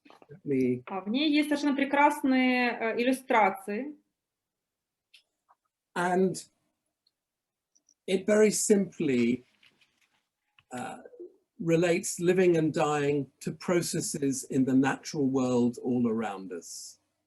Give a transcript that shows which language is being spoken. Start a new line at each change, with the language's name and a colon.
English: Let me...
Russian: В ней есть совершенно прекрасные иллюстрации.
English: And it very simply relates living and dying to processes in the natural world all around us.